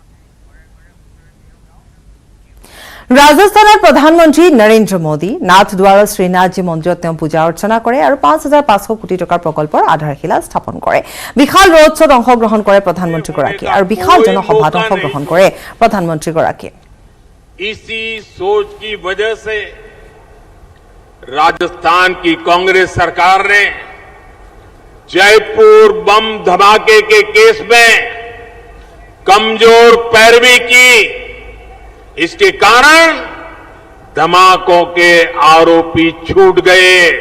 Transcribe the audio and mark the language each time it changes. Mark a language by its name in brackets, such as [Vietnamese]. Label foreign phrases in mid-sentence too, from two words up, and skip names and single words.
[Assamese] ৰাজস্থানৰ প্ৰধানমন্ত্ৰী নৰেন্দ্ৰ মোদী নাথদ্বাৰৰ শ্ৰীনাথজী মন্দিৰত তেওঁ পূজা অৰ্চনা কৰে আৰু 5,500 কোটি টকাৰ প্ৰকল্পৰ আধাৰশিলা স্থাপন কৰে। বিশাল ৰোড শ্বত অংশগ্ৰহণ কৰে প্ৰধানমন্ত্ৰীগৰাকীয়ে আৰু বিশাল জনসভাত অংশগ্ৰহণ কৰে প্ৰধানমন্ত্ৰীগৰাকীয়ে। [Hindi] इसी सोच की वजह से राजस्थान की कांग्रेस सरकार ने जयपुर बम धमाके के केस में कमजोर पैरवी की। इसके कारण धमाकों के आरोपी छूट गए।